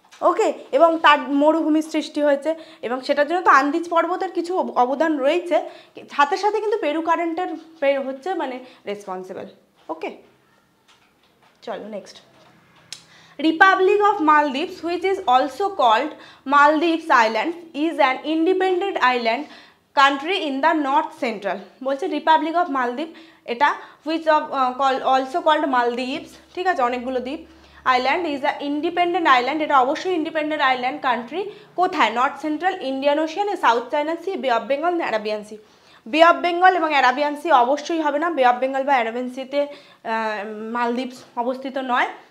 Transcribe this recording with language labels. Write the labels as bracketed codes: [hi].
[bn] ওকে, এবং তার মরুভূমির সৃষ্টি হয়েছে, এবং সেটার জন্য তো আন্দিজ পর্বতের কিছু অবদান রয়েছে, সাথে সাথে কিন্তু পেরু কারেন্টের হচ্ছে মানে রেসপন্সিবল। ওকে, চলো next. [en] Republic of Maldives, which is also called Maldives Island, is an independent island country in the north central. [bn] বলছে রিপাবলিক অফ মালদ্বীপ, এটা [en] which of also called Maldives, [bn] ঠিক আছে, অনেকগুলো দ্বীপ। [en] island is a independent island, [bn] এটা অবশ্যই independent island country. কোথায়? [en] North central Indian Ocean, South China Sea, Bay of Bengal, Arabian Sea. [bn] বে অফ বেঙ্গল এবং অ্যারাবিয়ান সি অবশ্যই হবে না, বে অফ বেঙ্গল বা অ্যারাবিয়ান সিতে মালদ্বীপস অবস্থিত নয়।